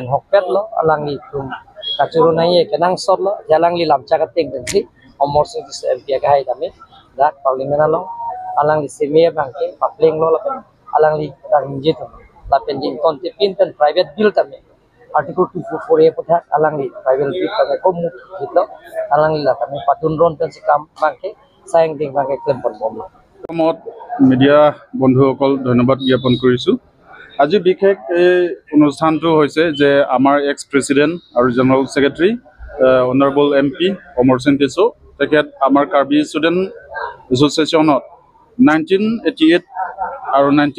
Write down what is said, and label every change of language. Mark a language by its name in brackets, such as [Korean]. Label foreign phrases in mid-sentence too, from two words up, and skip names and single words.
[Karbi] hokpet lo alangli tum kacuru nai kenang sot lo jalang li lam cakat ting benci Amar Singh Tiso MP ka hai dami dak parliament lo alang li semia bangke papling lo lapen alang li tarminjit lapen jin kontipin pen [English] private bill [Karbi] tami article 244 e putha alang li [English] private bill [Karbi] ka ko mu hito alang li la tami patun ron pen sikam bangke sayang ding bangke klem pon bom [Assamese] মত মিডিয়া বন্ধুসকল ধন্যবাদ জ্ঞাপন কৰিছো আজি বিশেষ এই অনুষ্ঠানটো হৈছে যে আমাৰ [English] ex president [Assamese] আৰু [English] general secretary honorable MP [Assamese] Amar Singh Tiso তেখেত আমাৰ কাৰ্বি ষ্টুডেন্ট এছ'চিয়েশ্যনত 1988 আৰু